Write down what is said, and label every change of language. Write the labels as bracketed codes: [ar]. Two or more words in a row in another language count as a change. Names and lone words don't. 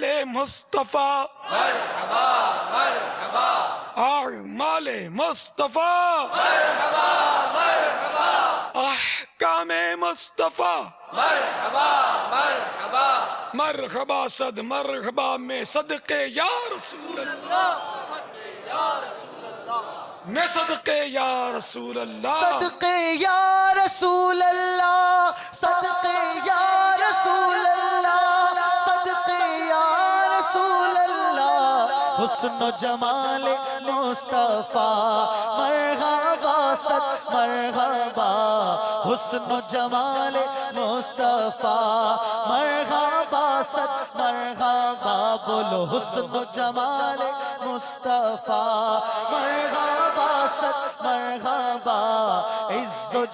[ur] مصطفیٰ مرحبا مرحبا، اعمال مصطفیٰ مرحبا مرحبا، احکام مصطفیٰ مرحبا مرحبا، مرحبا صد مرحبا میں صدقے [ar] یا رسول اللہ، [ur] میں صدقے [ar] یا رسول اللہ، [ur] صدقے [ar] یا رسول اللہ، [ur] صدقے [ar] یا رسول اللہ، [ur] صدقے [ar] یا رسول اللہ، [ur] حسن و جمال مصطفیٰ مرحبا ست مرحبا حسن و جمال مصطفیٰ مرحبا ست مرحبا بولو حسن و جمال مصطفیٰ مرحبا ست مرحبا عز و